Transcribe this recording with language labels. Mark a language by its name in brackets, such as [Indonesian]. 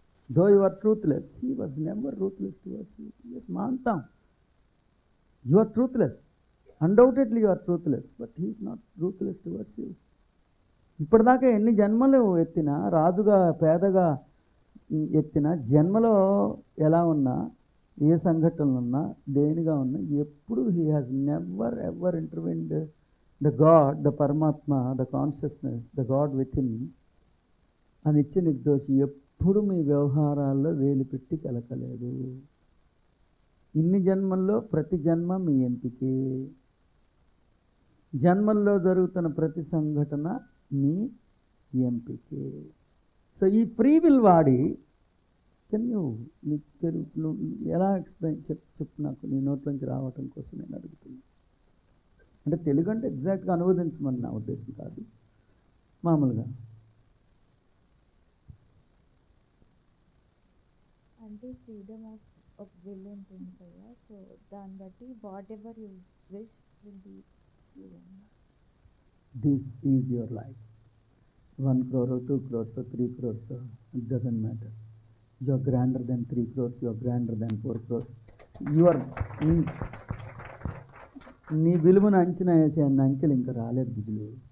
[English] Though you are truthless, he was never ruthless towards you. Yes, Mahantam. You are truthless. Undoubtedly you are truthless, but he is not ruthless towards you. [Telugu] ఇప్పటిదాకా ఎన్ని జన్మలు ఎత్తినా, రాజుగా పేదగా ఎత్తిన జన్మలో ఎలా ఉన్నా, ఏ సంఘటనలు ఉన్నా, దేనిగా ఉన్నా, ఎప్పుడు [English] he has never ever intervened the God, the పరమాత్మ, the consciousness, the God within, [Telugu] ఆ నిత్య నిర్దోషి ఎప్పుడు మీ వ్యవహారాల్లో వేలు పెట్టి కలకలేదు. ఇన్ని జన్మల్లో ప్రతి జన్మ మీ ఎంపికే. జన్మల్లో జరుగుతున్న ప్రతి సంఘటన మీ ఎంపికే. సో ఈ ఫ్రీ విల్ వాడి నీకు తెలుగు ఎలా ఎక్స్ప్లెయిన్ చెప్పు నాకు, నీ నోట్లోంచి రావటం కోసం నేను అడుగుతున్నాను. అంటే తెలుగు అంటే ఎగ్జాక్ట్గా అనువదించమని నా ఉద్దేశం కాదు, మామూలుగా. [English] అంటే freedom of will [Telugu] ఉంటుంది కదా, [English] so [Telugu] దాన్ని బట్టి [English] Whatever you wish will be given. This is your life. 1 crore or 2 crores or 3 crores, it doesn't matter. You are grander than 3 crores, you are grander than 4 crores. You are [Telugu] నీ విలువను అంచనా వేసే అన్న అంకెలు ఇంకా రాలేదు బిజులు.